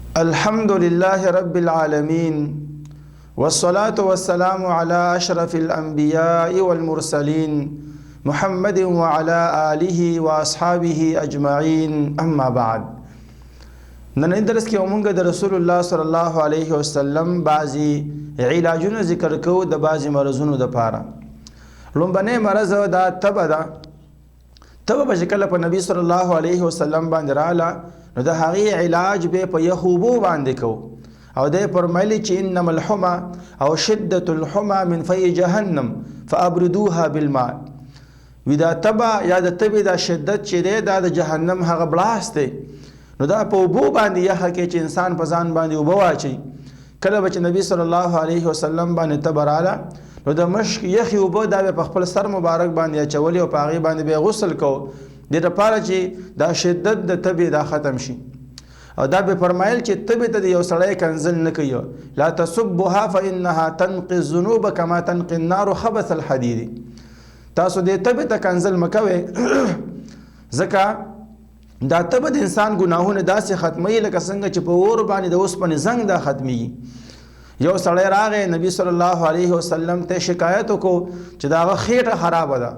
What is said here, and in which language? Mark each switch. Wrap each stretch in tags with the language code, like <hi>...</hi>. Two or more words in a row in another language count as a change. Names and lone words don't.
<ar>الحمد لله رب العالمين والصلاة والسلام على أشرف الأنبياء والمرسلين محمد وعلى آله وأصحابه أجمعين أما بعد.</ar> <ps>نن درس کې موږ د رسول الله</ps> <ar>صلی الله علیه وسلم</ar> <ps>بعضی علاجونه ذکر کوو د بعضی مرزونو د پاره. لومبنه مرز دا تبه ده. تبه به کله په نبی</ps> <ar>صلی الله علیه وسلم</ar> <ps>باندې رااله نو د هغې علاج به په یخوبو باندې کوو او دی فرمایلی چې</ps> <ar>انما الحمى او شدة الحمى من في جهنم فابردوها بالماء.</ar> <ps>وی دا تبه یا د تبې دا شدت چې دی دا د جهنم هغه بلاس دی، نو دا په اوبو باندې یخه کې چې انسان په ځان باندې اوبه واچوي. کله به چې نبی</ps> <ar>صلی الله علیه وسلم</ar> <ps>باندې تبه راله نو د مشک یخې اوبه دا به په خپل سر مبارک باندې اچولې او په هغې باندې به غسل کوو دې لپاره چې دا شدت د تبې دا ختم شي. او دا به فرمایل چې تبې ته د یو سړی کنزل نه کوي،</ps> <ar>لا تصبها فانها تنقي الذنوب كما تنقي النار خبث الحديد.</ar> <ps>تاسو دې تبې ته کنزل مکوئ ځکه دا تبه د انسان ګناهونه داسې ختموي لکه څنګه چې په اور باندې د اوسپنې زنګ دا ختمیږي. یو سړی راغی نبی</ps> <ar>صلی الله علیه وسلم</ar> <ps>ته شکایت وکړو چې دا هغه خېټه خرابه ده.</ps>